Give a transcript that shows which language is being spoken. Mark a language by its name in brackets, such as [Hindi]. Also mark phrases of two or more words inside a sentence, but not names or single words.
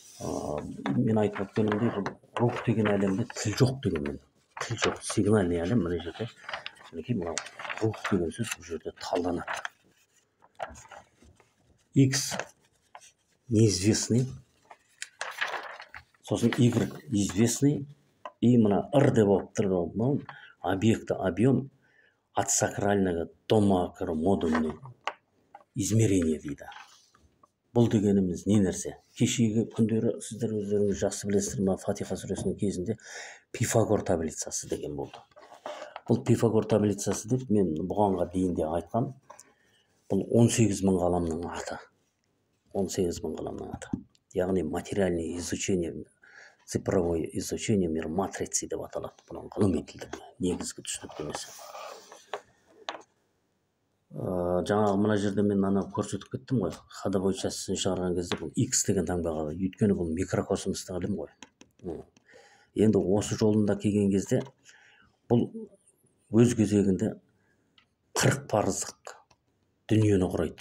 [Kazakh] мен айтып өткенімдей бұл рух деген әлемде тіл жоқ деген, тіл жоқ, сигнальный әлем. мына жерде мінекей мынау рух деген сөз бұл жерде талданады. X неизвестный, сосын Y [Russian] известный, и [Kazakh] мына R деп болып тұр, [Russian] объекты объем от сакрального до макромодульный измерение дейді. [Kazakh] Бұл дегеніміз не нәрсе? Кешегі күндері сіздер өздеріңіз жақсы білесіздер ма, Фатиха сүресінің кезінде Пифагор таблицасы деген болды. Бұл Пифагор таблицасы деп мен бұғанға дейін де айтқам. Бұл 18.000 ғаламның аты. 18.000 ғаламның аты. [Russian] Яғни материальное изучение, цифровое изучение мир матрицы [Kazakh] деп аталады. Бұның ғылыми тілдік негізгі түсініктемесі. Жаңағы мына жерде мен ана көрсетіп кеттім ғой, ходовой частысын шығарған кезде бұл X деген таңбаға, өйткені бұл микрокосмостық әлем ғой. Енді осы жолында келген кезде бұл өз кезегінде 40 парыздық дүниені құрайды.